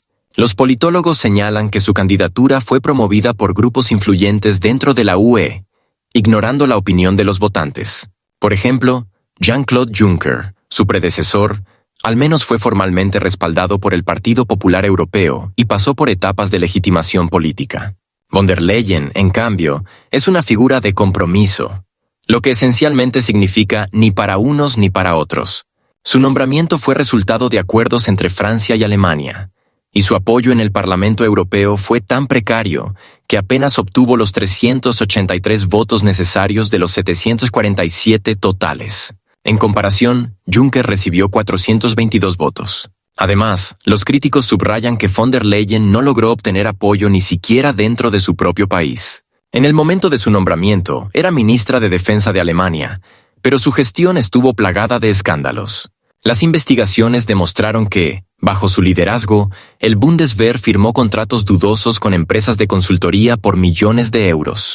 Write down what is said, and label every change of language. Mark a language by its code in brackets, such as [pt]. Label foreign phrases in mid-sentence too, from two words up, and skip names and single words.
[es] Los politólogos señalan que su candidatura fue promovida por grupos influyentes dentro de la UE, ignorando la opinión de los votantes. Por ejemplo, Jean-Claude Juncker, su predecesor, al menos fue formalmente respaldado por el Partido Popular Europeo y pasó por etapas de legitimación política. Von der Leyen, en cambio, es una figura de compromiso, lo que esencialmente significa ni para unos ni para otros. Su nombramiento fue resultado de acuerdos entre Francia y Alemania, y su apoyo en el Parlamento Europeo fue tan precario que apenas obtuvo los 383 votos necesarios de los 747 totales. En comparación, Juncker recibió 422 votos. Además, los críticos subrayan que von der Leyen no logró obtener apoyo ni siquiera dentro de su propio país. En el momento de su nombramiento, era ministra de Defensa de Alemania, pero su gestión estuvo plagada de escándalos. Las investigaciones demostraron que, bajo su liderazgo, el Bundeswehr firmó contratos dudosos con empresas de consultoría por millones de euros.